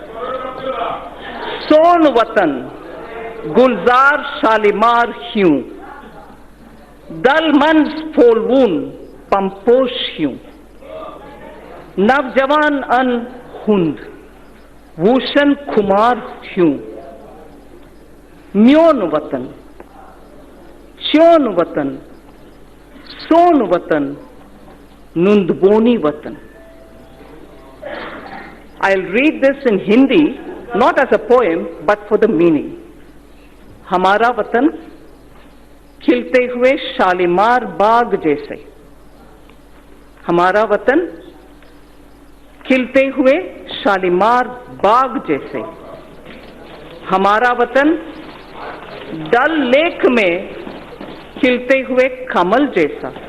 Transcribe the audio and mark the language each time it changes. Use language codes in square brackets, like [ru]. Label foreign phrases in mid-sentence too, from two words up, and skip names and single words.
[ks] सोन वतन गुलजार शालीमार ह्यूं, दल मंज फोलवून पंपोश ह्यूं, नवजवान अन हुंद वूशन खुमार ह्यूं, म्योन वतन च्योन वतन सोन वतन Nundboni Vatan. [en] I'll read this in Hindi, not as a poem, but for the meaning. [hi] हमारा वतन खिलते हुए शालीमार बाग जैसे, हमारा वतन खिलते हुए शालीमार बाग जैसे, हमारा वतन डल लेक में खिलते हुए कमल जैसा,